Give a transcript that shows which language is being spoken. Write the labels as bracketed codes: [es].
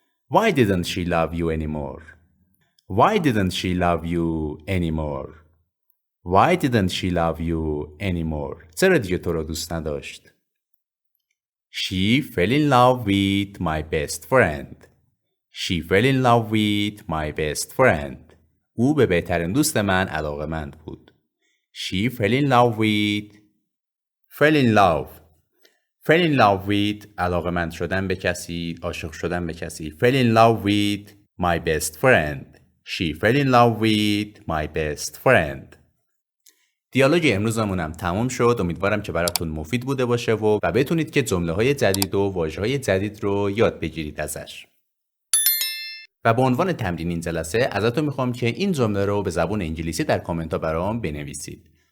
[en] Why didn't she love you anymore? Why didn't she love you anymore? Why didn't she love you anymore? [fa] چرا دیگه تو رو دوست نداشت؟ [en] She fell in love with my best friend. She fell in love with my best friend. [fa] او به بهترین دوست من علاقه‌مند بود. [en] She fell in love with. Fell in love. Fell in love with [fa] علاقه‌مند شدن به کسی، عاشق شدن به کسی. [en] Fell in love with my best friend. She fell in love with my best friend. [fa] دیالوگ امروزمونم تموم شد. امیدوارم که براتون مفید بوده باشه و بتونید که جمله‌های جدید و واژه‌های جدید رو یاد بگیرید ازش. و به عنوان تمرین این جلسه ازتون میخوام که این جمله رو به زبان انگلیسی در کامنت ها برام بنویسید.